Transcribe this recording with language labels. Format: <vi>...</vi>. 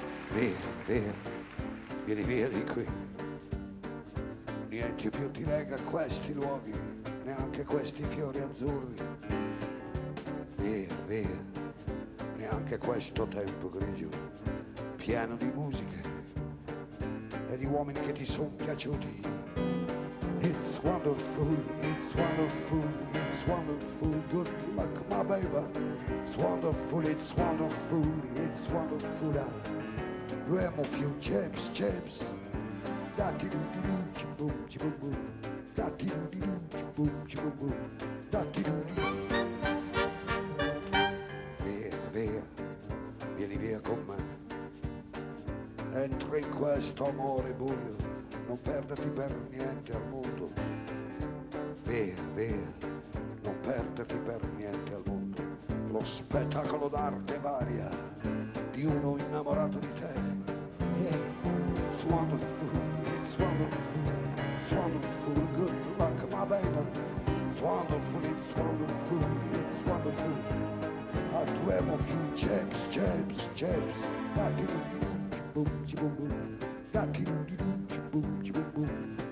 <it>Via, via, vieni via di qui. Niente più ti lega a questi luoghi, neanche questi fiori azzurri. Via, via, neanche questo tempo grigio, pieno di musiche e di uomini che ti sono piaciuti.</it> <en>It's wonderful, it's wonderful, it's wonderful, good luck my baby. It's wonderful, it's wonderful, it's wonderful. Dream of you, James, James. Da-ti-doo-di-doo, boom, boom, boom. Da-ti-doo-di-doo, boom, boom, boom. Da-ti-doo-di-doo.</en> <it>Via, via, vieni via con me. Entra in questo amore buio, non perderti per niente al mondo. Via, via, non perderti per niente al mondo. Lo spettacolo d'arte varia di uno innamorato di te.</it> <en>It's wonderful, it's wonderful, it's wonderful, good luck my baby. It's wonderful, it's wonderful, it's wonderful. I dream of you, James, James, James. Da-ti-doo-di-doo, boom, boom, boom. Da-ti-doo-di-doo, boom, boom, boom.</en>